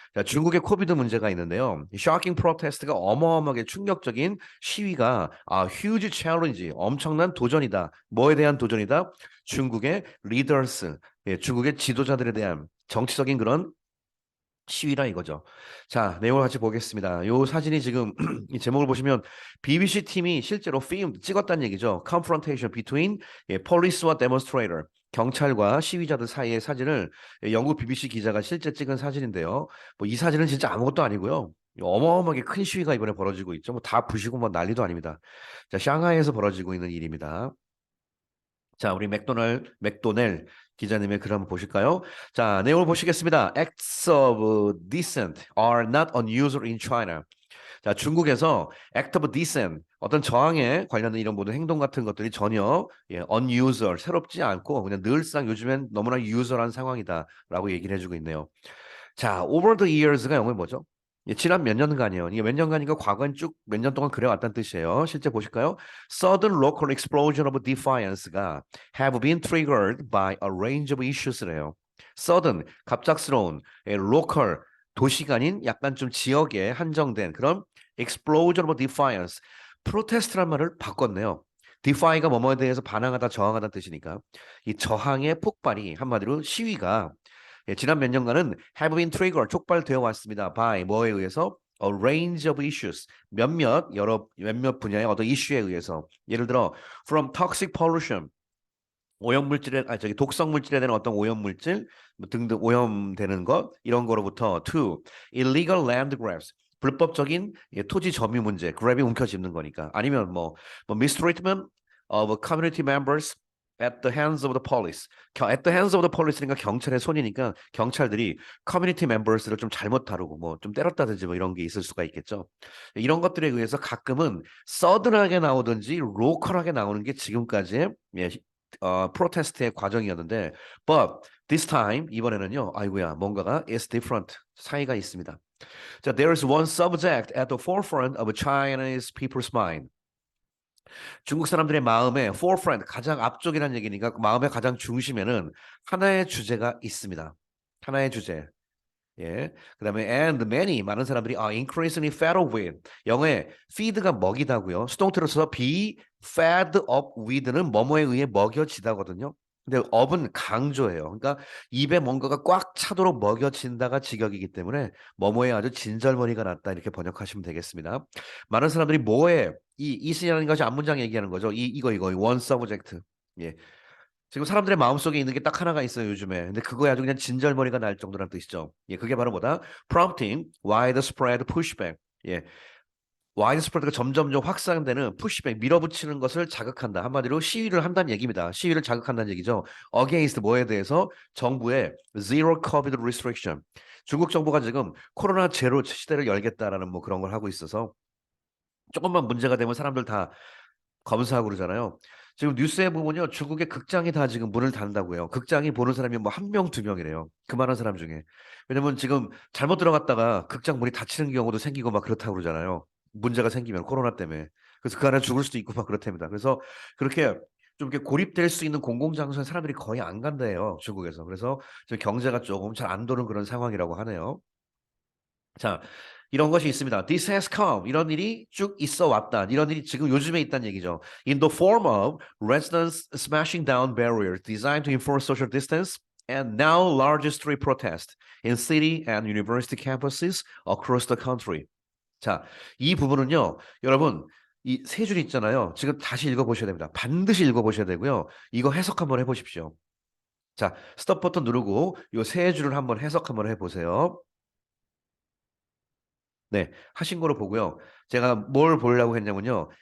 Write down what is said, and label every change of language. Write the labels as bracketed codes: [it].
[ko] 자, 중국의 코비드 문제가 있는데요. 이 [en] shocking protest [ko] 가 어마어마하게 충격적인 시위가 [en] huge challenge, [ko] 엄청난 도전이다. 뭐에 대한 도전이다? 중국의 leaders, 중국의 지도자들에 대한 정치적인 그런 시위라 이거죠. 자, 내용을 같이 보겠습니다. 요 사진이 지금 이 제목을 보시면 BBC 팀이 실제로 찍었다는 얘기죠. [en] Confrontation between police [ko] 와 [en] demonstrator. [ko] 경찰과 시위자들 사이의 사진을 영국 BBC 기자가 실제 찍은 사진인데요. 뭐 이 사진은 진짜 아무것도 아니고요. 어마어마하게 큰 시위가 이번에 벌어지고 있죠. 뭐 다 부시고 뭐 난리도 아닙니다. 자, 샹하이에서 벌어지고 있는 일입니다. 자, 우리 맥도넬 기자님의 글 한번 보실까요? 자, 내용을 보시겠습니다. [en] Acts of dissent are not unusual in China. [ko] 자, 중국에서 [en] act of dissent, [ko] 어떤 저항에 관련된 이런 모든 행동 같은 것들이 전혀 unusual, 새롭지 않고 그냥 늘상 요즘엔 너무나 usual한 상황이다라고 얘기를 해주고 있네요. 자, [en] over the years [ko] 가 영어에 뭐죠? 지난 몇 년간이요. 이게 몇 년간이니까 과거엔 쭉 몇 년 동안 그래왔다는 뜻이에요. 실제 보실까요? [en] Sudden local explosion of defiance가 have been triggered by a range of issues [ko] 래요. Sudden, 갑작스러운, local, 도시가 아닌 약간 좀 지역에 한정된 그런 [en] explosion of defiance, [ko] 프로테스트란 말을 바꿨네요. defy가 뭐뭐에 대해서 반항하다, 저항하다는 뜻이니까 이 저항의 폭발이 한마디로 시위가 지난 몇 년간은 [en] have been triggered, [ko] 촉발되어 왔습니다. by 뭐에 의해서? [en] A range of issues, [ko] 몇몇 분야의 어떤 이슈에 의해서. 예를 들어 [en] from toxic pollution, [ko] 오염물질에 독성 물질에 대한 어떤 오염물질 뭐 등등 오염되는 것 이런 거로부터 [en] to illegal land grabs, [ko] 불법적인 토지 점유 문제, grab이 움켜쥐는 거니까. 아니면 뭐 [en] mistreatment of community members at the hands of the police. at the hands of the police [ko] 니까 경찰의 손이니까 경찰들이 커뮤니티 멤버스를 좀 잘못 다루고 뭐 좀 때렸다든지 뭐 이런 게 있을 수가 있겠죠. 이런 것들에 의해서 가끔은 서든하게 나오든지 로컬하게 나오는 게 지금까지의 프로테스트의 과정이었는데, [en] but this time [ko] 이번에는요, 아이고야, 뭔가가 [en] is different, [ko] 차이가 있습니다. [en] 자, there is one subject at the forefront of Chinese people's mind. [ko] 중국 사람들의 마음에 forefront, 가장 앞쪽이라는 얘기니까 그 마음의 가장 중심에는 하나의 주제가 있습니다. 하나의 주제. 예. 그다음에 [en] and many [ko] 많은 사람들이 [en] increasingly fed up with [ko] 영어에 feed가 먹이다고요. 수동태로 써서 [en] be fed up with [ko] 는 뭐뭐에 의해 먹여지다거든요. 근데 up은 강조예요. 그러니까 입에 뭔가가 꽉 차도록 먹여진다가 직역이기 때문에 뭐뭐에 아주 진절머리가 났다 이렇게 번역하시면 되겠습니다. 많은 사람들이 뭐에 이 is라는 것이 앞문장 얘기하는 거죠. 이거 one subject. 예. 지금 사람들의 마음속에 있는 게 딱 하나가 있어요, 요즘에. 근데 그거에 아주 그냥 진절머리가 날 정도란 뜻이죠. 예, 그게 바로 뭐다? [en] Prompting widespread pushback. [ko] 예, widespread가 점점점 확산되는 pushback, 밀어붙이는 것을 자극한다. 한마디로 시위를 한다는 얘기입니다. 시위를 자극한다는 얘기죠. Against 뭐에 대해서? 정부의 [en] zero COVID restriction. [ko] 중국 정부가 지금 코로나 제로 시대를 열겠다라는 뭐 그런 걸 하고 있어서 조금만 문제가 되면 사람들 다 검사하고 그러잖아요. 지금 뉴스에 보면요. 중국의 극장이 다 지금 문을 닫는다고요. 극장이 보는 사람이 뭐 한 명, 두 명이래요. 그 많은 사람 중에. 왜냐면 지금 잘못 들어갔다가 극장 문이 닫히는 경우도 생기고 막 그렇다고 그러잖아요. 문제가 생기면 코로나 때문에. 그래서 그 안에 죽을 수도 있고 막 그렇답니다. 그래서 그렇게 좀 이렇게 고립될 수 있는 공공장소에 사람들이 거의 안 간대요. 중국에서. 그래서 지금 경제가 조금 잘 안 도는 그런 상황이라고 하네요. 자, 이런 것이 있습니다. [en] This has come. [ko] 이런 일이 쭉 있어 왔다. 이런 일이 지금 요즘에 있다는 얘기죠. [en] In the form of residents smashing down barriers designed to enforce social distance and now large street protest in city and university campuses across the country. [ko] 자, 이 부분은요. 여러분, 이 세 줄 있잖아요. 지금 다시 읽어보셔야 됩니다. 반드시 읽어보셔야 되고요. 이거 해석 한번 해보십시오. 자, 스톱 버튼 누르고 요 세 줄을 한번 해석 한번 해보세요. 네, 하신 거로 보고요. 제가 뭘 보려고 했냐면요.